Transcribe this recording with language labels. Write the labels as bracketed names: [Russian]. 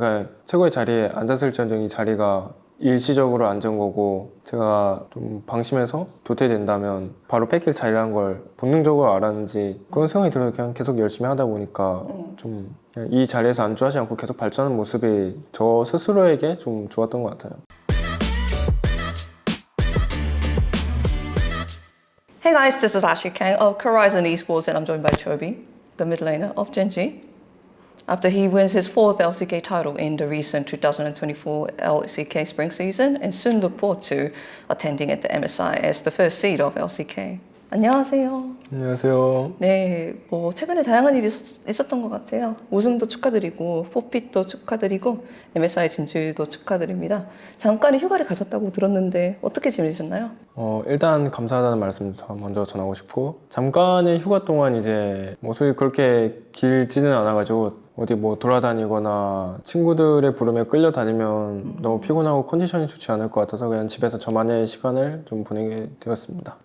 [Korean] 그냥 최고의 자리에 앉았을지언정 이 자리가 일시적으로 앉은 거고 제가 좀 방심해서 도태된다면 바로 뺏길 자리라는 걸 본능적으로 알았는지 그런 생각이 들어서 그냥 계속 열심히 하다 보니까 좀 이 자리에서 안주하지 않고 계속 발전하는 모습이 저 스스로에게 좀 좋았던 것 같아요. [English] Hey guys, this is Ashley Kang of Horizon Esports and I'm joined by Chobi, the mid laner of Genji. After he wins his fourth LCK title in the recent 2024 LCK spring season and soon look forward to attending at the MSI as the first seed of LCK. [Korean] 안녕하세요. 안녕하세요. 네, 최근에 다양한 일이 있었던 것 같아요. 우승도 축하드리고, 포핏도 축하드리고, MSI 진출도 축하드립니다. 잠깐의 휴가를 가졌다고 들었는데 어떻게 지내셨나요? 일단 감사하다는 말씀 먼저 전하고 싶고 잠깐의 휴가 동안 이제 솔직히 그렇게 길지는 않아가지고 어디 돌아다니거나 친구들의 부름에 끌려다니면 너무 피곤하고 컨디션이 좋지 않을 것 같아서 그냥 집에서 저만의 시간을 좀 보내게 되었습니다.